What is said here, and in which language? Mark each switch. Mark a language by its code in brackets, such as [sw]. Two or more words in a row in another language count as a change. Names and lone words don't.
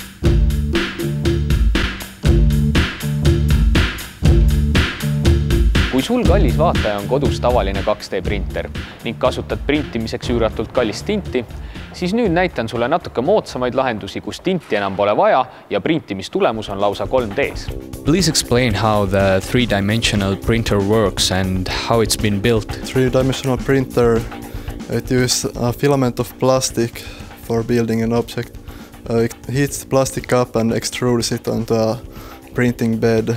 [et] Kui sul kallis vaataja on kodus tavaline 2D printer ning kasutad printimiseks üüratult kallist tinti, siis nüüd näitan sulle natuke moodsamaid lahendusi, kus tinti enam pole vaja ja printimistulemus on lausa 3Ds. [en] Please explain how the 3-dimensional printer works and how it's been built. 3-dimensional printer, it uses a filament of plastic for building an object. It heats the plastic up and extrudes it onto a printing bed.